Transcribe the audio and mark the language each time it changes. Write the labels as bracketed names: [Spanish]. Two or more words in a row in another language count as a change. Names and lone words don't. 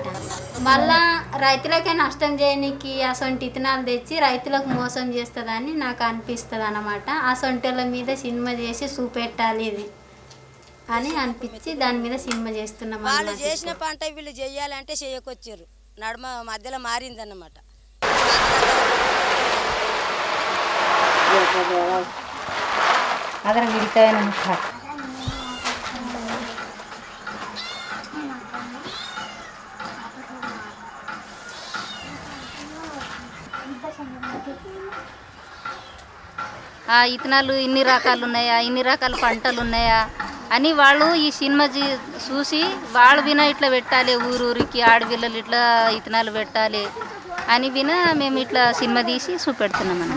[Telugu] మళ్ళా రైతులకే నష్టం చేయడానికి అసొంటి ఇత్తనాలు తెచ్చి రైతులకు మోసం చేస్తుందని నాకు అనిపిస్తుంది అన్నమాట. అసొంటిల మీద సినిమా చేసి చూపెట్టాలి ఇది అని అనిపించి దాని మీద సినిమా చేస్తున్నాం. వాళ్ళు చేసిన పంట వీళ్ళు చెయ్యాలంటే చేయకొచ్చారు, నడుమ మధ్యలో మారిందన్నమాట. ಅದರ ಹಿಡಿತಾವೇನೋ ಹಾಕಿ ఆ ఇత్తనాలు ఇన్ని రకాలు ఉన్నాయా, ఇన్ని రకాల పంటలు ఉన్నాయా అని వాళ్ళు ఈ సినిమా చూసి వాళ్ళు విన ఇట్లా పెట్టాలి, ఊరూరికి ఆడపిల్లలు ఇట్లా ఇత్తనాలు పెట్టాలి అని విన మేము ఇట్లా సినిమా తీసి చూపెడుతున్నాం అన్న.